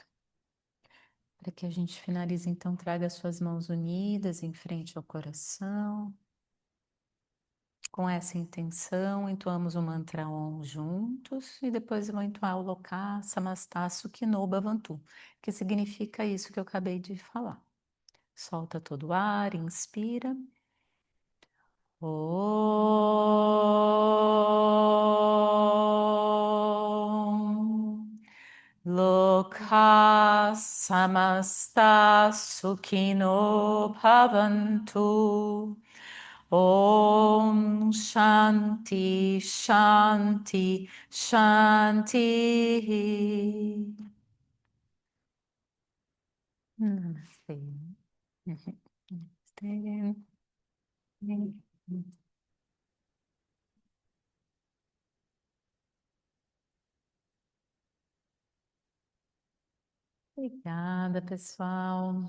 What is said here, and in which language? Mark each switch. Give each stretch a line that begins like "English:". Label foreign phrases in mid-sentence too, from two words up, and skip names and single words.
Portuguese: Para que a gente finalize, então, traga suas mãos unidas em frente ao coração. Com essa intenção, entoamos o mantra Om juntos e depois vou entoar o
Sanskrit: लोकाः समस्ताः सुखिनो भवन्तु,
Portuguese: que significa isso que eu acabei de falar. Solta todo o ar, inspira.
Sanskrit: ॐ. लोकाः समस्ताः सुखिनो भवन्तु. ॐ शान्तिः शान्तिः शान्तिः.
Portuguese: Namastê. Namastê. Obrigada, pessoal.